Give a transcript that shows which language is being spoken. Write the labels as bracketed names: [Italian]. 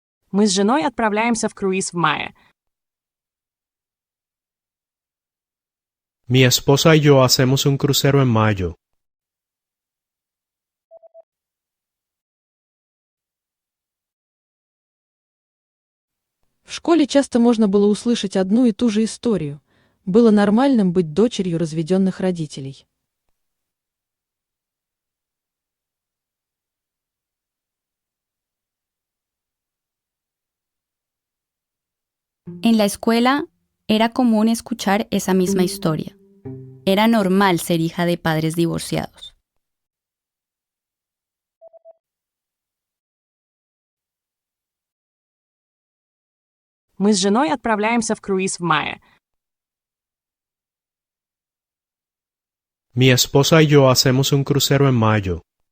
[Russian] Мы с женой отправляемся в круиз в мае. [Spanish] Mi esposa y yo hacemos un crucero en mayo. [Russian] В школе часто можно было услышать одну и ту же историю. Было нормальным быть дочерью разведенных родителей. [Spanish] En la escuela era común escuchar esa misma historia. Era normal ser hija de padres divorciados. [Russian] Мы с женой отправляемся в круиз в мае. [Spanish] Mi esposa y yo hacemos un crucero en mayo.